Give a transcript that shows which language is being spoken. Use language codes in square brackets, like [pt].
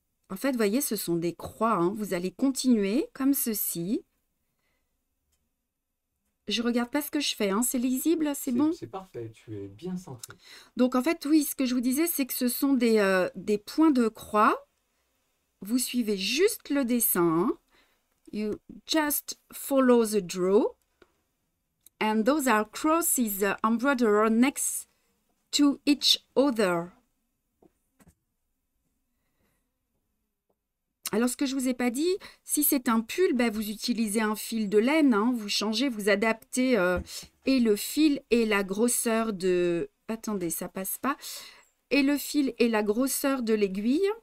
[fr] En fait, vous voyez, ce sont des croix. Hein. Vous allez continuer comme ceci. Je regarde pas ce que je fais. Hein. C'est lisible, c'est bon? C'est parfait, tu es bien centré. Donc, en fait, oui, ce que je vous disais, c'est que ce sont des points de croix. Vous suivez juste le dessin. Hein. [en] You just follow the draw. And those are crosses embroidered next to each other. [fr] Alors, ce que je ne vous ai pas dit, si c'est un pull, bah, vous utilisez un fil de laine. Hein, vous changez, vous adaptez et le fil et la grosseur de... Attendez, ça passe pas. Et le fil et la grosseur de l'aiguille.